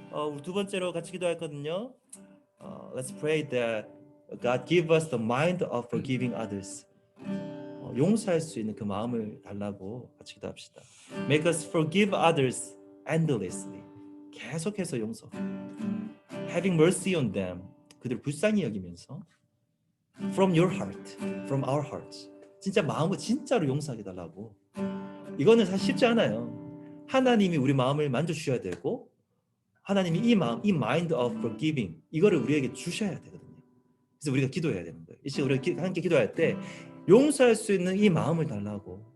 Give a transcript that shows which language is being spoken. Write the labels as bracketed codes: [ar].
[ko] 우리 두 번째로 같이 기도했거든요. [en] Let's pray that God give us the mind of forgiving others. [ko] 용서할 수 있는 그 마음을 달라고 같이 기도합시다. [en] Make us forgive others endlessly. [ko] 계속해서 용서. [en] Having mercy on them. [ko] 그들을 불쌍히 여기면서 [en] from your heart, from our hearts. [ko] 진짜 마음을 진짜로 용서하게 달라고. 이거는 사실 쉽지 않아요. 하나님이 우리 마음을 만져주셔야 되고 하나님이 이 마음, 이 [en] mind of forgiving [ko] 이거를 우리에게 주셔야 되거든요. 그래서 우리가 기도해야 되는 거예요. 이 시간 우리가 함께 기도할 때 용서할 수 있는 이 마음을 달라고.